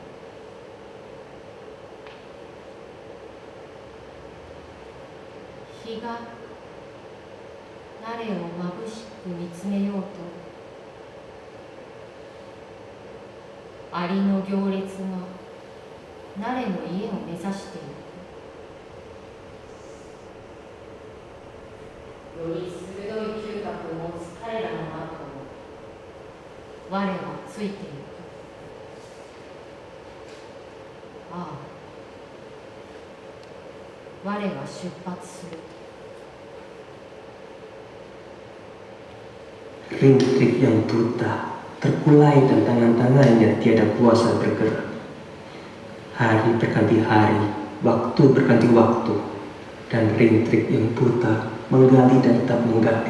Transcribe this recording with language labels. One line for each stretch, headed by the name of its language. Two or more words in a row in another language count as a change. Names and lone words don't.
Japanese: 日がなれをまぶしく見つめようと、アリの行列がなれの家を目指していく。より鋭い嗅覚を持つ彼らの後を我はついていく。ああ、我は出発する。
Indonesian: Rintik yang buta terkulai dan tangan-tangannya tiada kuasa bergerak. Hari berganti hari, waktu berganti waktu, dan Rintik yang buta menggali dan tetap menggali.